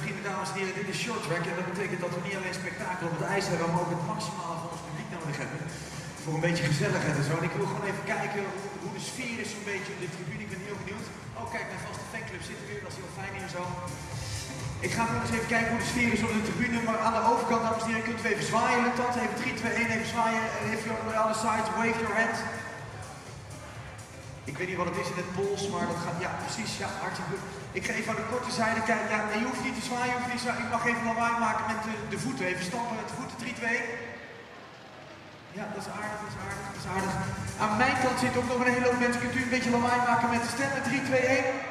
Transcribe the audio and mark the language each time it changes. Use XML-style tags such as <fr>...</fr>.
<nl>dames en heren, dit is short track en dat betekent dat we niet alleen spektakel op het ijs hebben, maar ook het maximale van ons publiek nodig hebben. Voor een beetje gezelligheid en zo. En ik wil gewoon even kijken hoe de sfeer is zo'n beetje op de tribune. Ik ben heel benieuwd. Oh kijk, mijn vaste fanclub zit er weer, dat is heel fijn hier zo. Ik ga nog eens even kijken hoe de sfeer is op de tribune, maar aan de overkant, dames en heren, kunt u even zwaaien met dat. Even 3, 2, 1, even zwaaien.</nl> <en>If you're on the other side, wave your hand.</en> <nl>Ik weet niet wat het is in het Pools, maar dat gaat, ja precies, ja, hartstikke goed. Ik ga even aan de korte zijde kijken, ja, je hoeft niet te zwaaien, je hoeft niet te zwaaien. Ik mag even lawaai maken met de voeten, even stampen met de voeten, 3, 2. Ja, dat is aardig, dat is aardig, dat is aardig. Aan mijn kant zit ook nog een hele hoop mensen, kunt u een beetje lawaai maken met de stemmen, 3, 2, 1.</nl>